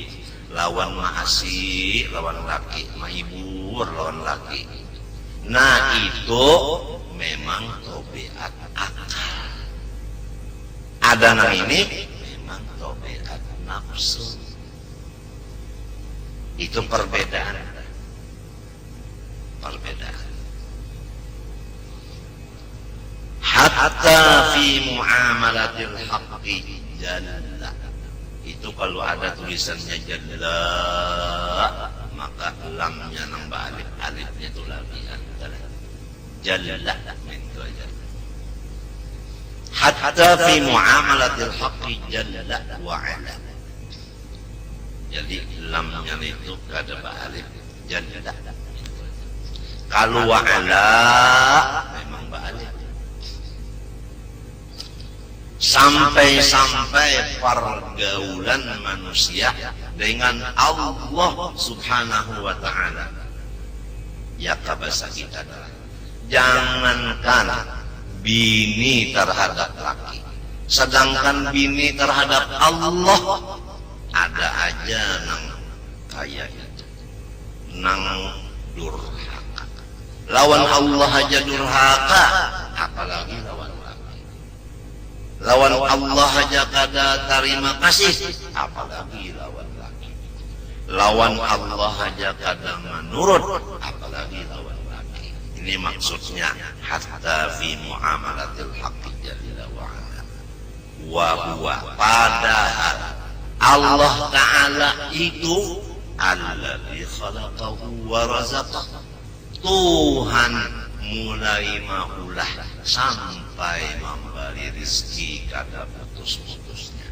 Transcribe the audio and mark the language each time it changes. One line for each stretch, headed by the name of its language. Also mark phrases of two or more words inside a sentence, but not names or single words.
Banjar: Lawan maasi lawan laki, mahibur lawan laki. Nah itu memang tobeat akal. Ada nang ini memang tobeat nafsu. Itu perbedaan.
Arabic: حتى في معاملة الحق جل.
Banjar: Itu kalau ada tulisannya jalla, maka lamnya nambah alif, alifnya itu labihan. Jalla itu aja.
Arabic: حتى في معاملة الحق جل وعلا.
Banjar: Jadi lamnya itu kada ba'alif jalla. Kalau
Arabic: وعلا
Banjar: memang ba'alif.
Indonesian: Sampai-sampai pergaulan manusia dengan Allah
Arabic: سبحانه وتعالى.
Banjar: Ya kabasa kita adalah jangankan bini terhadap laki, sedangkan bini terhadap Allah ada aja nang kayak itu, nang durhaka. Lawan Allah aja durhaka, apalagi lawan laki. Lawan Allah aja kada terima kasih, apalagi lawan laki. Lawan Allah aja kada menurut, apalagi lawan laki. Ini maksudnya
Arabic: حتى في معاملة الحق جل وعلا. وهو,
Banjar: padahal Allah Ta'ala itu
Arabic: الذي خلقه ورزقه.
Banjar: Tuhan mulai maulah sampai memberi rezeki kada putus-putusnya.